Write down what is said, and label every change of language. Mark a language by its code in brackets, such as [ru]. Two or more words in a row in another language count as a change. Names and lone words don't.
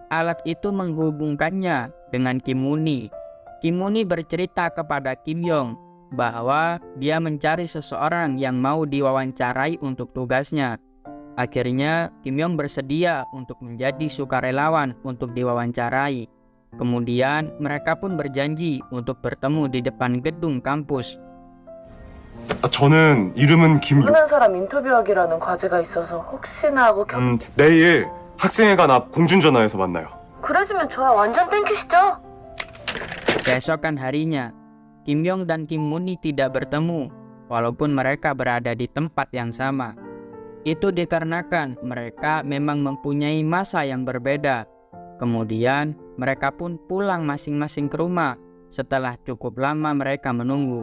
[id] alat itu menghubungkannya dengan Kim Moon-hee. Kim Moon-hee bercerita kepada Kim Yong bahwa dia mencari seseorang yang mau diwawancarai untuk tugasnya. Akhirnya Kim Yong bersedia untuk menjadi sukarelawan untuk diwawancarai. Kemudian mereka pun berjanji untuk bertemu di depan gedung kampus. [ko] 저는 이름은 김. 모르는 사람 인터뷰하기라는 과제가 있어서 혹시나 하고 내일 학생회관 앞 공중전화에서 만나요. 그래주면 저야 완전 땡큐시죠? [id] Keesokan harinya, Kim Yong dan Kim Moon-hee tidak bertemu, walaupun mereka berada di tempat yang sama. Itu dikarenakan mereka memang mempunyai masa yang berbeda. Kemudian, mereka pun pulang masing-masing ke rumah setelah cukup lama mereka menunggu.